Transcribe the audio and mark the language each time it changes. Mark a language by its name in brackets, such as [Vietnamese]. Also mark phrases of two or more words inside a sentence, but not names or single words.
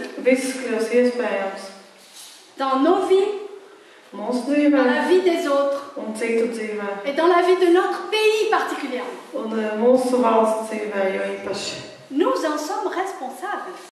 [Latvian] Viss kļūs iespējams [French] dans nos vies, [Latvian] mūsu [French] dans [Latvian] dzīvē [French] la vie des autres [Latvian] un citu dzīvē. [French] et dans la vie de notre pays particulièrement. [Latvian] Un mūsu valsts dzīvē jo īpaši. [French] Nous en sommes responsables.